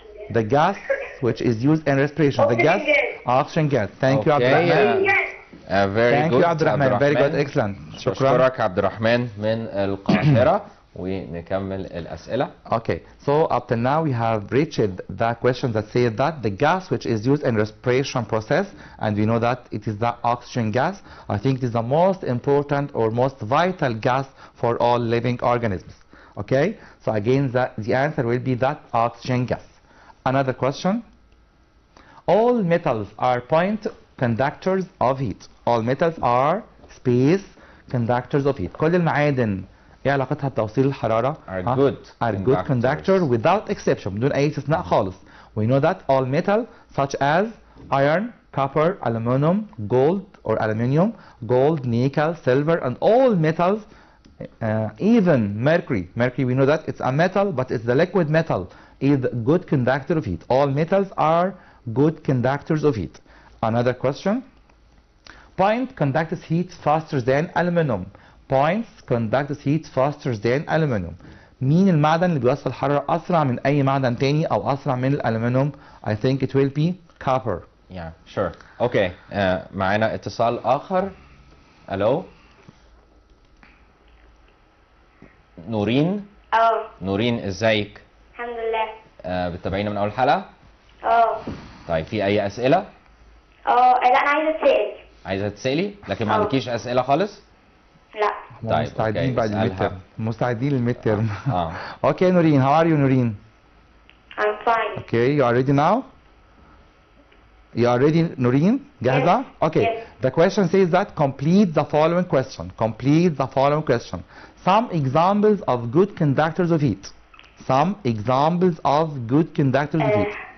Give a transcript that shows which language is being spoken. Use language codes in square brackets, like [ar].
[en] The gas which is used in respiration. The gas. Oxygen gas. Thank you, Abdurrahman. Very Thank good. you, Abdurrahman. Very good. Excellent. [ar] شكرا. أشكرك عبد الرحمن من القاهرة. ونكمل الأسئلة. [en] Okay, so up till now we have reached the question that says that the gas which is used in respiration process, and we know that it is the oxygen gas. I think it is the most important or most vital gas for all living organisms. Okay, so again the answer will be that oxygen gas. Another question. All metals are point conductors of heat. All metals are space conductors of heat. [ar] كل المعادن ايه علاقتها بتوصيل الحرارة؟ [en] are good conductor without exception، [ar] بدون أي استثناء خالص. [en] We know that all metal such as iron, copper, aluminum, gold or aluminium, gold, nickel, silver, and all metals, even mercury. Mercury, we know that it's a metal, but it's the liquid metal, is good conductor of heat. All metals are good conductors of heat. Another question. Point conducts heat faster than aluminum. Points conduct heat faster than aluminum. [ar] مين المعدن اللي بيوصل حرارة أسرع من أي معدن تاني أو أسرع من الألومنيوم؟ [en] I think it will be copper. Yeah, sure. Okay. [ar] معانا اتصال آخر. ألو. نورين. نورين ازيك؟ الحمد لله. بتتابعينا من أول حلقة؟ طيب في أي أسئلة؟ لا أنا عايزة أتسأل. عايزة تسألي؟ لكن ما عندكيش أسئلة خالص؟ لا. طيب مستعدين بعد الميد مستعدين للميد تيرم. [en] Okay, Noreen, how are you, Noreen? I'm fine. Okay, you are ready now? You are ready, Noreen? [ar] جاهزة? [en] Yes. Okay. Yes. The question says that complete the following question. Complete the following question. Some examples of good conductors of heat. Some examples of good conductors of heat.